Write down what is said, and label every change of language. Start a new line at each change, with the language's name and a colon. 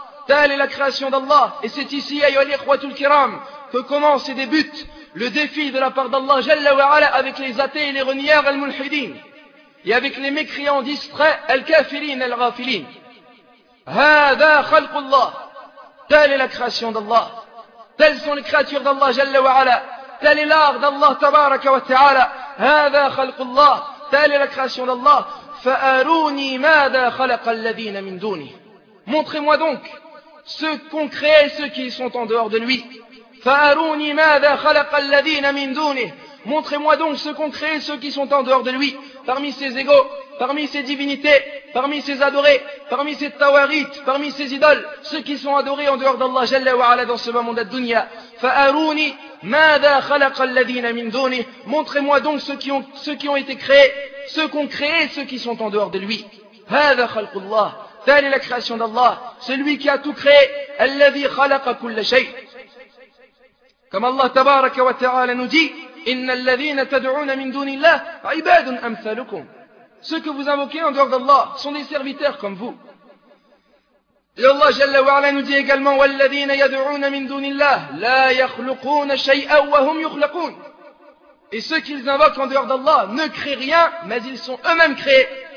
French: Telle est la création d'Allah. Et c'est ici,
Arabic: أَيُّهَا الْإِخْوَةُ الْكِرَامُ,
French: que commence et débute le défi de la part d'Allah Jalla wa Ala avec les athées et les renières, al-mulhidin, et avec les mécréants distraits, al-kafirin, al-ghafilin.
Arabic: هذا خلق الله.
French: Telle est la création d'Allah. Telles sont les créatures d'Allah Jalla wa Ala. Telle est l'art d'Allah Tabaraka wa Ta'ala.
Arabic: هذا خلق الله.
French: Telle est la création d'Allah.
Arabic: فأروني ماذا خلق الذين من دوني.
French: Montrez-moi donc ceux qu'ont créés, ceux qui sont en dehors de lui.
Arabic: فَأَرُونِي مَاذَا خَلَقَ الَّذِينَ مِنْ دُونِهِ.
French: Montrez-moi donc ce qu'ont créé ceux qui sont en dehors de lui, parmi ses égaux, parmi ses divinités, parmi ses adorés, parmi ses tawarites, parmi ses idoles, ceux qui sont adorés en dehors d'Allah Jalla wa Ala dans ce monde ad-dunya.
Arabic: فَأَرُونِي مَاذَا خَلَقَ الَّذِينَ مِنْ دُونِهِ.
French: Montrez-moi donc ceux qui ont été créés, ceux qui sont en dehors de lui.
Arabic: هَذَا خَلْقُ اللَّهِ.
French: Telle est la création d'Allah, celui qui a tout créé.
Arabic: الَّذِي خَلَقَ كُلَّ شَيْءٍ. كما الله تبارك وتعالى نجي إن الذين تدعون من دون الله عباد أمثالكم.
French: Ceux que vous invoquez en dehors d'Allah sont des serviteurs comme vous. Et Allah جل وعلا nous dit également
Arabic: والذين يدعون من دون الله لا يخلقون شيئا وهم يخلقون.
French: Et ceux qu'ils invoquent en dehors d'Allah ne créent rien, mais ils sont eux-mêmes créés.